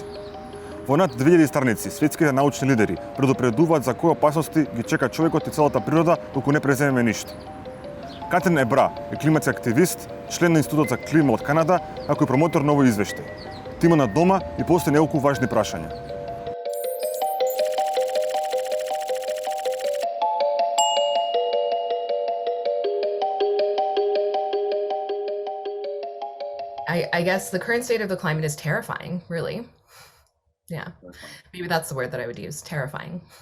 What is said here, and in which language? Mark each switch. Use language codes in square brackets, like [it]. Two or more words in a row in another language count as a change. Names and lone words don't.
[mk] Во над 2000 страници светските научни лидери предупредуваат за кои опасности ги чека човекот и целата природа доколку не преземеме ништо. Катрина Абра е климатски активист, член на Институтот за клима од Канада, како и промотор на овој извештај. Тима на Дома и постои неколку важни прашања. [en] I guess the current state of the climate is terrifying, really. Yeah, maybe that's the word that I would use, terrifying.